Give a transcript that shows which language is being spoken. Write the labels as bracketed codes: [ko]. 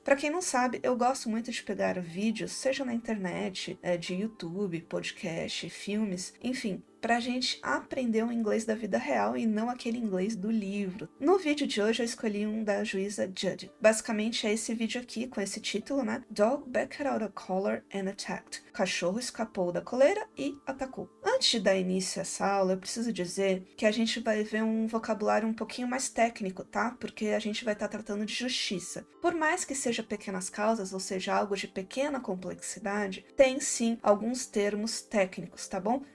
[pt] Pra quem não sabe, eu gosto muito de pegar vídeos, seja na internet, de YouTube, podcast, filmes, enfim, pra gente aprender o inglês da vida real e não aquele inglês do livro. No vídeo de hoje eu escolhi um da juíza Judy. Basicamente é esse vídeo aqui com esse título, né? [en] Dog backed out of collar and attacked. [pt] Cachorro escapou da coleira e atacou. Antes de dar início a essa aula, eu preciso dizer que a gente vai ver um vocabulário um pouquinho mais técnico, tá? Porque a gente vai estar tratando de justiça. Por mais que seja pequenas causas, ou seja, algo de pequena complexidade, tem sim alguns termos técnicos, tá bom?